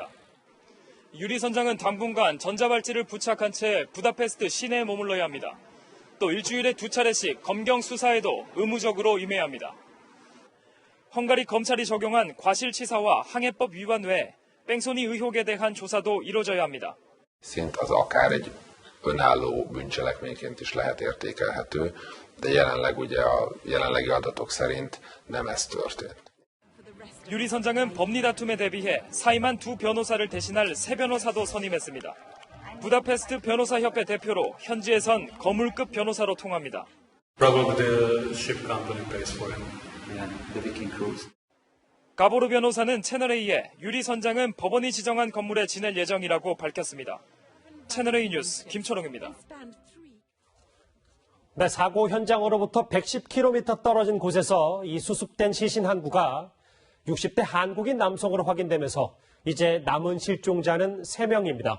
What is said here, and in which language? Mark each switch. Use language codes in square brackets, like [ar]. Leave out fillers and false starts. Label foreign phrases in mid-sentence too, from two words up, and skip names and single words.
[ko] 유리선장은 당분간 전자발찌를 부착한 채 부다페스트 시내에 머물러야 합니다. 또 일주일에 2차례씩 검경 수사에도 의무적으로 임해야 합니다. 헝가리 검찰이 적용한 과실치사와 항해법 위반 외에 뺑소니 의혹에 대한 조사도 이루어져야 합니다. [hu] Szint az akár egy önálló bűncselekményként is lehet értékelhető, de jelenleg ugye a jelenlegi adatok szerint nem ez történt. [ko] 유리 선장은 법리 다툼에 대비해 사임한 두 변호사를 대신할 새 변호사도 선임했습니다. 부다페스트 변호사협회 대표로 현지에선 거물급 변호사로 통합니다. [en] Probably the ship company pays for him. The Viking Cruise. [ko] 가보르 변호사는 채널A에 유리 선장은 법원이 지정한 건물에 지낼 예정이라고 밝혔습니다. 채널A 뉴스 김초롱입니다. 네, 사고 현장으로부터 110km 떨어진 곳에서 이 수습된 시신 항구가 60대 한국인 남성으로 확인되면서 이제 남은 실종자는 3명입니다.